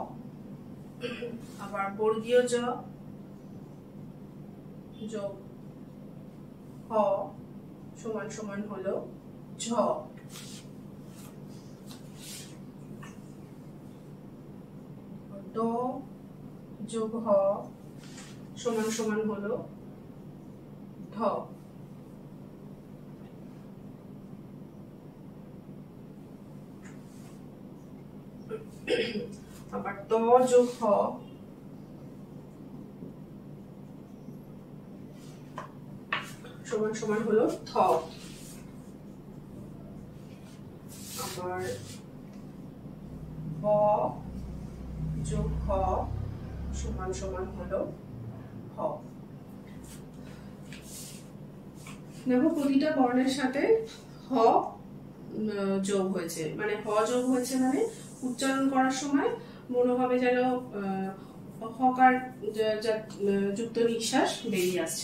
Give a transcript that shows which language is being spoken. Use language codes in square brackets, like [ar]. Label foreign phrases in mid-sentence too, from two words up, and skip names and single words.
[bn] আবার বর্গীয় জ যোগ হ সমান সমান হলো ঝ। ড যোগ হ সমান সমান হলো ঢ। আবার ত যোগ হ সমান সমান হলো থ। আবার ব যোগ হ সমান সমান হলো হ। দেখো প্রতিটা বর্ণের সাথে হ যোগ হয়েছে, মানে হ যোগ হয়েছে মানে উচ্চারণ করার সময় মনে হবে যেন হকার যুক্ত নিঃশ্বাস বেরিয়ে আসছে।